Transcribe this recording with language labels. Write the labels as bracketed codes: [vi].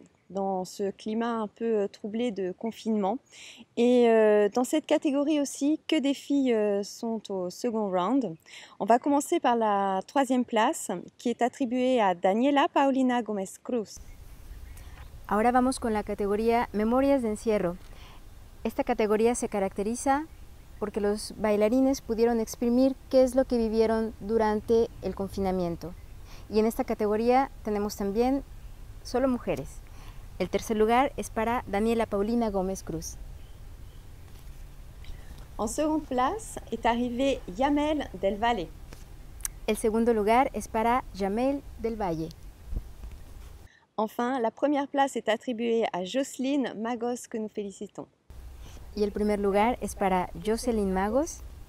[fr] dans ce climat un peu troublé de confinement. Et dans cette catégorie aussi, que des filles sont au second round. On va commencer par la 3e place qui est attribuée à Daniela Paulina Gómez Cruz. [es] Ahora vamos con la categoría Memorias de Encierro. Esta categoría se caracteriza porque los bailarines pudieron exprimir qué es lo que vivieron durante el confinamiento. Y en esta categoría tenemos también solo mujeres. El tercer lugar es para Daniela Paulina Gómez Cruz. [fr] En seconde place est arrivé Yamel del Valle. [es] El segundo lugar es para Yamel del Valle. [fr] Enfin, la première place est attribuée à Jocelyne Magos, que nous félicitons. [es] Y el primer lugar es para Jocelyn Magos.